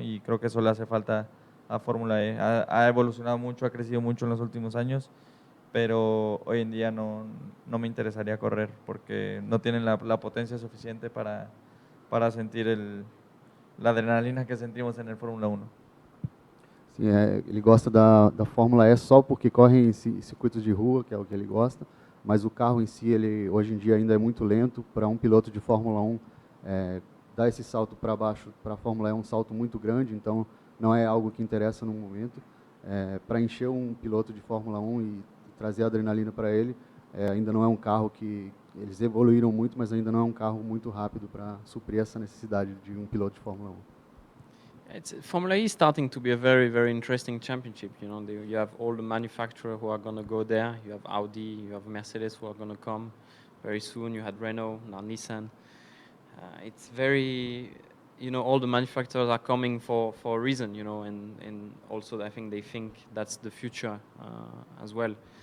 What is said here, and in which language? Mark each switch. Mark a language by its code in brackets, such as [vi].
[es] Y creo que eso le hace falta a Fórmula E. Ha evolucionado mucho, ha crecido mucho en los últimos años, pero hoy en día no me interesaría correr porque no tienen la potencia suficiente para sentir la adrenalina que sentimos en el Fórmula 1. [pt] Sim, ele gosta da Fórmula E só porque corre em circuitos de rua, que é o que ele gosta, mas o carro em si, ele hoje em dia ainda é muito lento. Para um piloto de Fórmula 1, dar esse salto para baixo para a Fórmula E é um salto muito grande, então não é algo que interessa no momento. Para encher um piloto de Fórmula 1 e trazer adrenalina para ele, ainda não é um carro que eles evoluíram muito, mas ainda não é um carro muito rápido para suprir essa necessidade de um piloto de Fórmula 1. [en] Formula E is starting to be a very, very interesting championship. You have all the manufacturers who are going to go there. You have Audi, you have Mercedes who are going to come very soon. You had Renault, now Nissan. It's very, all the manufacturers are coming for a reason, and also I think they think that's the future as well.